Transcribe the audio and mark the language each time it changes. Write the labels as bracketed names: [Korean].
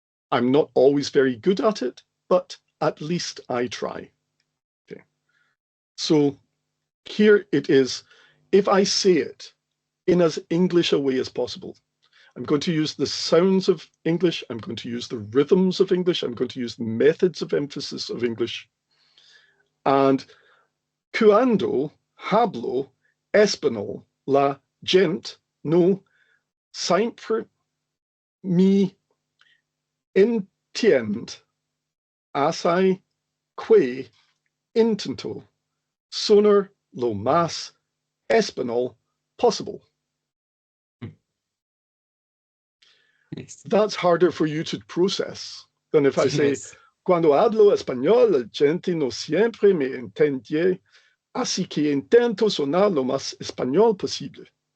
[English] I'm not always very good at it, but at least I try. Okay. So here it is. If I say it in as English a way as possible, I'm going to use the sounds of English. I'm going to use the rhythms of English. I'm going to use the methods of emphasis of English. [Spanish] And cuando hablo español, la gente no siempre me entiende. Así que intento sonar lo más español possible. [English] Yes. That's harder for you to process than if I say, Yes. [Spanish] cuando hablo español, la gente no siempre me entiende, así que intento sonar lo más español posible.